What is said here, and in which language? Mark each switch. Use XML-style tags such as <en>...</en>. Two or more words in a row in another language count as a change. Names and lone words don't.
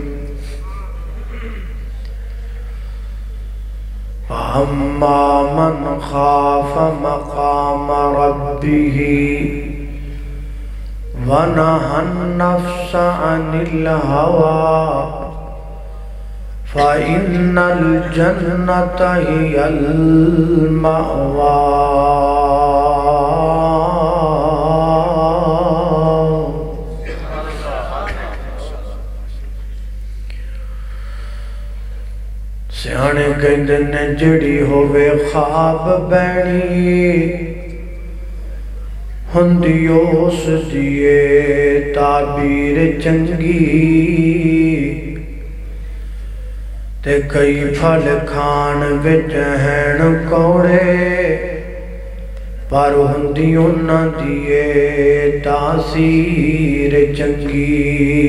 <ar>فأما من خاف مقام ربه ونهى النفس عن الهوى فإن الجنة هي المأوى۔</ar> <pa>سیانے کہندے نے جڑی ہووے خواب بینی ہندی اس دیئے تعبیر چنگی، تے کئی پھل کھان وچ ہین کوڑے پر ہندی انہاں دیئے تاثیر چنگی۔</pa>